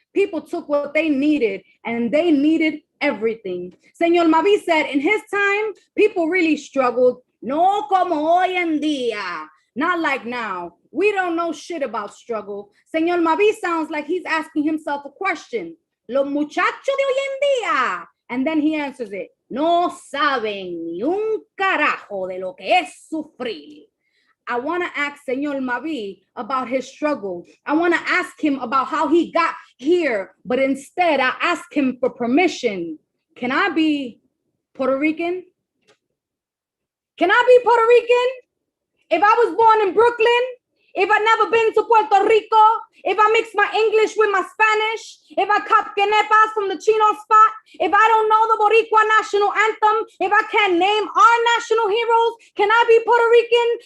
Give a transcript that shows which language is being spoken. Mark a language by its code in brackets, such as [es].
[en] People took what they needed, and they needed everything. Señor Mavi said in his time, people really struggled. [es] No como hoy en día. [en] Not like now. We don't know shit about struggle. Señor Mavi sounds like he's asking himself a question. [es] Los muchachos de hoy en día. [en] And then he answers it. [es] No saben ni un carajo de lo que es sufrir. [en] I want to ask Señor Mavi about his struggle. I want to ask him about how he got here, but instead I ask him for permission. Can I be Puerto Rican? Can I be Puerto Rican? If I was born in Brooklyn, if I've never been to Puerto Rico, if I mix my English with my Spanish, if I cop quenepas from the Chino spot, if I don't know the Boricua national anthem, if I can't name our national heroes, can I be Puerto Rican?